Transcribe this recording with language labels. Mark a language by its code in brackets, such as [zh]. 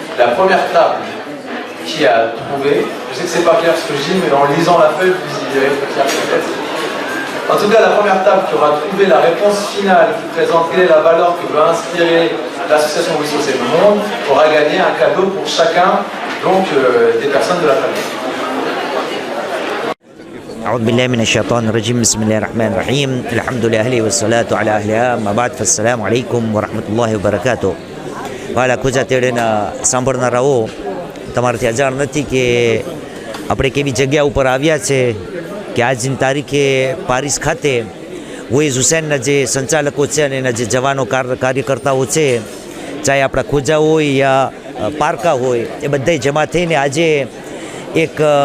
[fr] La première table qui a trouvé, je sais que c'est pas clair ce que je dis, mais en lisant la feuille, vous y verrez plus clair peut-être. En tout cas, la première table qui aura trouvé la réponse finale qui présente quelle est la valeur que veut inspirer l'association Who is Hussein le monde aura gagné un cadeau pour chacun, donc des personnes de la famille. [ar] أعوذ بالله من الشيطان الرجيم بسم الله الرحمن الرحيم الحمد لله والصلاة على أهلها ما بعد فالسلام عليكم ورحمة الله وبركاته. [gu] વાલા ખુજા તેડેના સાંભળનારાઓ, તમારાથી અજાણ નથી કે આપણે કેવી જગ્યા ઉપર આવ્યા છે કે આજની તારીખે પારિસ ખાતે Who is Hussainના જે સંચાલકો છે અને એના જે જવાનો કાર્યકર્તાઓ છે, ચાહે આપણા ખોજા હોય યા પારકા હોય, એ બધાય જમા થઈને આજે એક